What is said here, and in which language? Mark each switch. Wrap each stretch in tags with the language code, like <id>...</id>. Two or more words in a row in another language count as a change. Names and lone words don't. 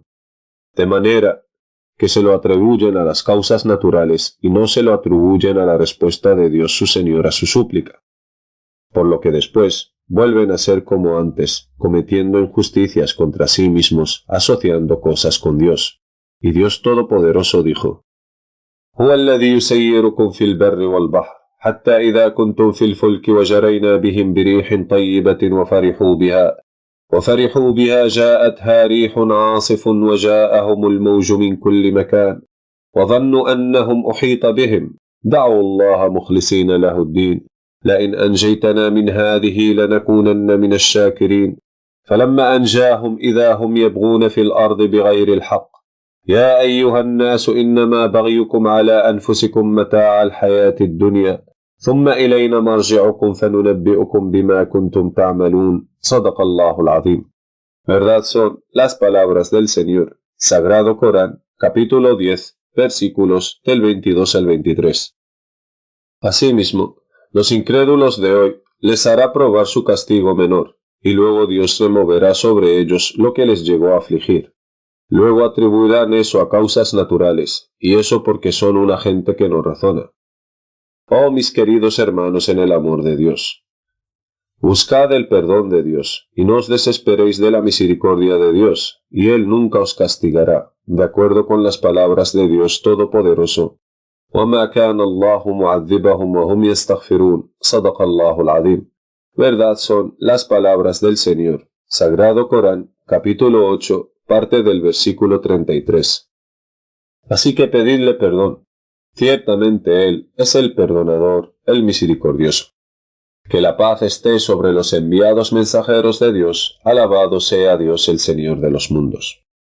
<es>De manera que se lo atribuyen a las causas naturales y no se lo atribuyen a la respuesta de Dios su Señor a su súplica. Por lo que después vuelven a ser como antes, cometiendo injusticias contra sí mismos, asociando cosas con Dios. Y Dios Todopoderoso dijo:</es> <ar>هو الذي يسيركم في البر والبحر حتى إذا كنتم في الفلك وجرينا بهم بريح طيبة وفرحوا بها جاءتها ريح عاصف وجاءهم الموج من كل مكان وظنوا أنهم أحيط بهم دعوا الله مخلصين له الدين لئن أنجيتنا من هذه لنكونن من الشاكرين فلما أنجاهم إذا هم يبغون في الأرض بغير الحق يا أيها الناس إنما بغيكم على أنفسكم متاع الحياة الدنيا ثم إلينا مرجعكم فننبئكم بما كنتم تعملون صدق الله العظيم.</ar> <es>Verdad son las palabras del Señor. Sagrado Corán, capítulo 10, versículos del 22 al 23. Asimismo, los incrédulos de hoy les hará probar su castigo menor, y luego Dios removerá sobre ellos lo que les llegó a afligir. Luego atribuirán eso a causas naturales, y eso porque son una gente que no razona. Oh mis queridos hermanos en el amor de Dios, buscad el perdón de Dios, y no os desesperéis de la misericordia de Dios, y Él nunca os castigará, de acuerdo con las palabras de Dios Todopoderoso.</es> <ar>وَمَا كَانَ اللَّهُ مُعَذِّبَهُمْ وَهُمْ يَسْتَغْفِرُونَ صَدَقَ اللَّهُ الْعَظِيمُ.</ar> <es>Verdad son las palabras del Señor. Sagrado Corán, capítulo 8, parte del versículo 33. Así que pedidle perdón. Ciertamente Él es el perdonador, el misericordioso. Que la paz esté sobre los enviados mensajeros de Dios, alabado sea Dios el Señor de los mundos.</es>